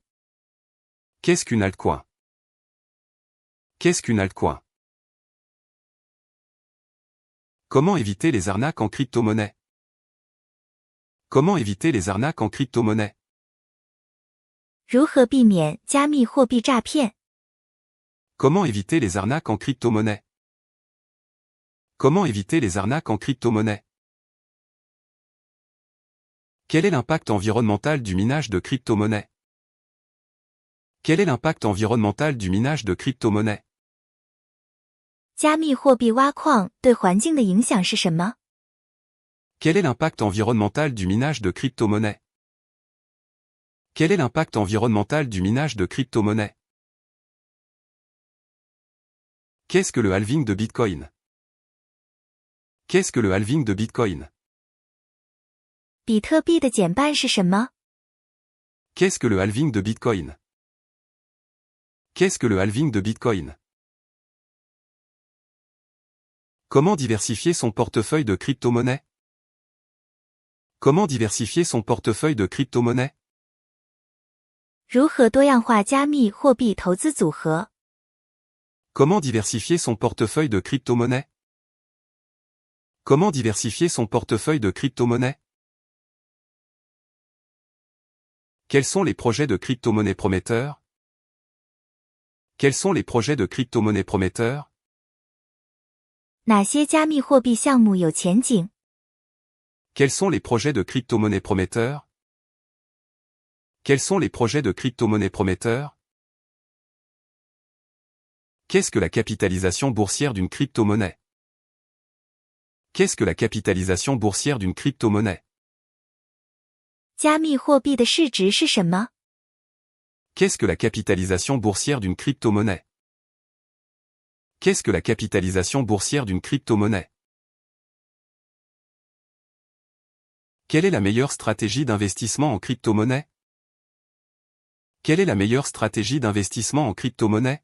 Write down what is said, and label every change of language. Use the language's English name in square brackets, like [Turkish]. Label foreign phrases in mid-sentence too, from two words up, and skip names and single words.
[French] Qu'est-ce qu'une altcoin? Qu'est-ce qu'une altcoin? Comment éviter les arnaques en crypto-monnaie? Comment éviter les arnaques en crypto-monnaie? [Chinese] 如何避免加密货币诈骗？ [French] Comment éviter les arnaques en crypto-monnaie? Comment éviter les arnaques en crypto-monnaie? Quel est l'impact environnemental du minage de crypto-monnaie? Quel est l'impact environnemental du minage de crypto-monnaie? [Chinese] 加密货币挖矿对环境的影响是什么？ [French] Quel est l'impact environnemental du minage de crypto-monnaie? Quel est l'impact environnemental du minage de crypto-monnaie? Qu'est-ce que le halving de Bitcoin? Qu'est-ce que le halving de Bitcoin? [Chinese] 比特币的减半是什么？ [French] Qu'est-ce que le halving de Bitcoin? Qu'est-ce que le halving de Bitcoin? Comment diversifier son portefeuille de crypto-monnaies? Comment diversifier son portefeuille de crypto-monnaies? [Chinese] 如何多样化加密货币投资组合？ [French] Comment diversifier son portefeuille de crypto-monnaies? Comment diversifier son portefeuille de crypto-monnaies? Quels sont les projets de crypto-monnaies prometteurs? Quels sont les projets de crypto-monnaies prometteurs? [Chinese] 哪些加密货币项目有前景？ [French] Quels sont les projets de crypto-monnaies prometteurs? Quels sont les projets de crypto-monnaies prometteurs? Qu'est-ce que la capitalisation boursière d'une crypto-monnaie? Qu'est-ce que la capitalisation boursière d'une crypto-monnaie? [Chinese] 加密货币的市值是什么？ [French] Qu'est-ce que la capitalisation boursière d'une crypto-monnaie? Qu'est-ce que la capitalisation boursière d'une crypto-monnaie? Quelle est la meilleure stratégie d'investissement en crypto-monnaie? Quelle est la meilleure stratégie d'investissement en crypto-monnaie?